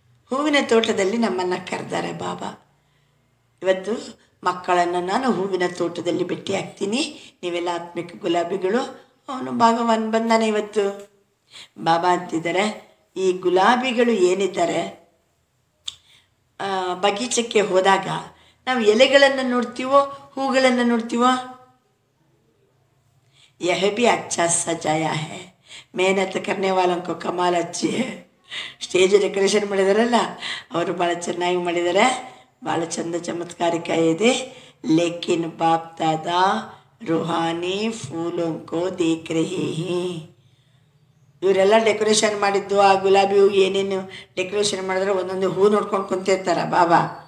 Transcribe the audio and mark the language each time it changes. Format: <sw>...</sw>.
<kn>ಹೂವಿನ ತೋಟದಲ್ಲಿ ನಮ್ಮನ್ನು ಕರೆದಾರೆ ಬಾಬಾ. ಇವತ್ತು ಮಕ್ಕಳನ್ನು ನಾನು ಹೂವಿನ ತೋಟದಲ್ಲಿ ಭೇಟಿ ಆಗ್ತೀನಿ, ನೀವೆಲ್ಲ ಆತ್ಮಿಕ ಗುಲಾಬಿಗಳು. ಅವನು ಭಗವಾನ್ ಬಂದಾನೆ ಇವತ್ತು. ಬಾಬಾ ಅಂತಿದ್ದಾರೆ, ಈ ಗುಲಾಬಿಗಳು ಏನಿದ್ದಾರೆ, ಬಗೀಚಕ್ಕೆ ಹೋದಾಗ ನಾವು ಎಲೆಗಳನ್ನು ನೋಡ್ತೀವೋ ಹೂಗಳನ್ನು ನೋಡ್ತೀವೋ?</kn> <hi>यह भी अच्छा सजाया है, मेहनत करने वालों को कमाल अच्छी है.</hi> <kn>ಸ್ಟೇಜ್ ಡೆಕೋರೇಷನ್ ಮಾಡಿದಾರಲ್ಲ, ಅವರು ಭಾಳ ಚೆನ್ನಾಗಿ ಮಾಡಿದ್ದಾರೆ, ಭಾಳ ಚಂದ ಚಮತ್ಕಾರಿಕ ಇದೆ.</kn> <hi>ಲೇಕಿನ್ ಬಾಪ್ ದಾದಾ ರೂಹಾನಿ ಫೂಲೋಂ ಕೋ ದೇಖ್ ರಹೇ ಹೈ.</hi> <kn>ಇವರೆಲ್ಲ ಡೆಕೋರೇಷನ್ ಮಾಡಿದ್ದು, ಆ ಗುಲಾಬಿ ಹೂ ಏನೇನು ಡೆಕೋರೇಷನ್ ಮಾಡಿದ್ರೆ ಒಂದೊಂದು ಹೂ ನೋಡ್ಕೊಂಡು ಕುಂತಿರ್ತಾರ ಬಾಬಾ.</kn>